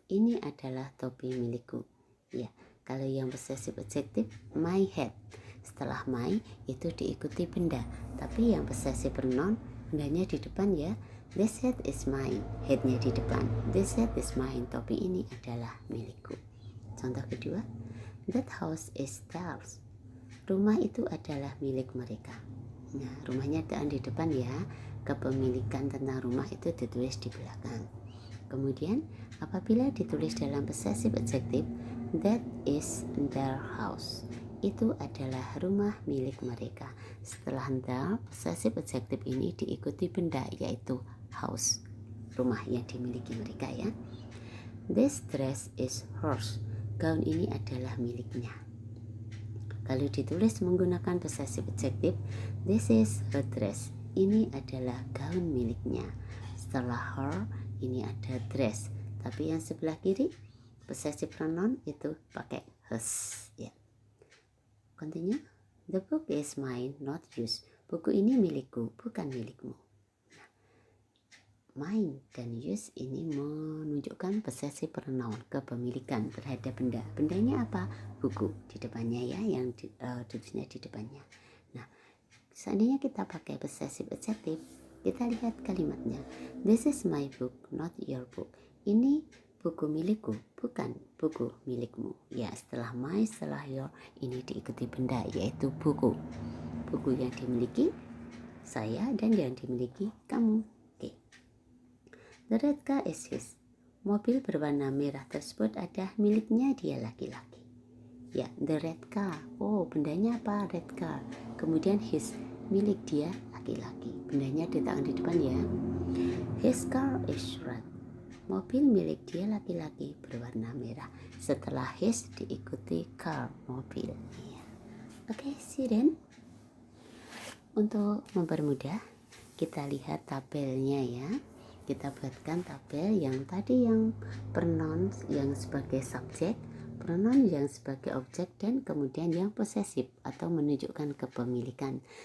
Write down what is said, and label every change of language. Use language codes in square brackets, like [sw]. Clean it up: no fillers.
[id] Ini adalah topi milikku. Ya, kalau yang possessive adjective, [en] my hat. [id] Setelah my itu diikuti benda. [en] Tapi yang possessive pronoun [id] bendanya di depan ya. [en] This hat is mine. [id] Hatnya di depan. [en] This hat is mine. [id] Topi ini adalah milikku. Contoh kedua, [en] that house is theirs. [id] Rumah itu adalah milik mereka. Nah, rumahnya di depan ya. Kepemilikan tentang rumah itu ditulis di belakang. Kemudian, apabila ditulis dalam [en] possessive adjective, that is their house. [id] Itu adalah rumah milik mereka. Setelah their, possessive adjective ini diikuti benda yaitu house, rumah yang dimiliki mereka ya. [en] This dress is hers. [id] Gaun ini adalah miliknya. Kalau ditulis menggunakan [en] possessive adjective, this is her dress. [id] Ini adalah gaun miliknya. Setelah her, ini ada dress. Tapi yang sebelah kiri, possessive pronoun itu pakai hers ya. Continue. [en] The book is mine, not yours. [id] Buku ini milikku, bukan milikmu. Mine dan yours ini menunjukkan possessive pronoun, kepemilikan terhadap benda. Bendanya apa? Buku di depannya ya, yang tulisnya di depannya. Nah, seandainya kita pakai possessive adjective, kita lihat kalimatnya. [en] This is my book, not your book. [id] Ini buku milikku, bukan buku milikmu. Ya, setelah my, setelah your, ini diikuti benda, yaitu buku. Buku yang dimiliki saya dan yang dimiliki kamu. Oke. [en] The red car is his. [id] Mobil berwarna merah tersebut ada miliknya dia laki-laki. Ya, the red car. Oh, bendanya apa? Red car. Kemudian his, milik dia laki-laki. Bendanya diletakkan di depan ya. [en] His car is red. [id] Mobil milik dia laki-laki berwarna merah. Setelah his diikuti car, mobil. Ya. Oke, see then. Untuk mempermudah, kita lihat tabelnya ya. Kita buatkan tabel yang tadi yang pronoun yang sebagai subjek, pronoun yang sebagai objek, dan kemudian yang possessive atau menunjukkan kepemilikan.